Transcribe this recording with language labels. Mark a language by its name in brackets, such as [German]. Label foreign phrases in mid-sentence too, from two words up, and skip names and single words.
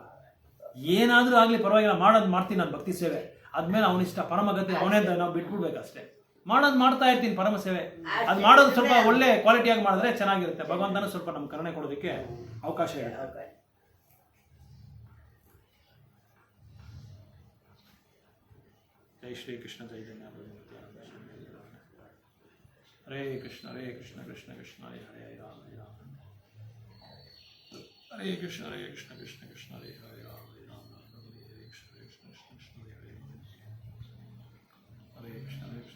[Kannada] ಏನಾದ್ರೂ ಆಗ್ಲಿ ಪರವಾಗಿಲ್ಲ, ಮಾಡ್ತೀನಿ ನಾನು ಭಕ್ತಿ ಸೇವೆ, ಆದ್ಮೇಲೆ ಅವನಿಷ್ಟ ಪರಮಗತಿ ಅವನೇ ನಾವು ಬಿಟ್ಬಿಡ್ಬೇಕಷ್ಟೇ. ಮಾಡ್ತಾ ಇರ್ತೀನಿ ಪರಮ ಸೇವೆ. ಅದು ಮಾಡೋದು ಸ್ವಲ್ಪ ಒಳ್ಳೆ ಕ್ವಾಲಿಟಿಯಾಗಿ ಮಾಡಿದ್ರೆ ಚೆನ್ನಾಗಿರುತ್ತೆ. ಭಗವಂತನ ಸ್ವಲ್ಪ ನಮ್ಮ ಕರುಣೆ ಕೊಡೋದಕ್ಕೆ ಅವಕಾಶ ಇದೆ. [Sanskrit] जय श्री कृष्ण चैतन्य हरे कृष्ण कृष्ण कृष्ण हरे हरे राम हरे कृष्ण कृष्ण कृष्ण हरे हरे राम हरे कृष्ण कृष्ण कृष्ण हरे हरे कृष्ण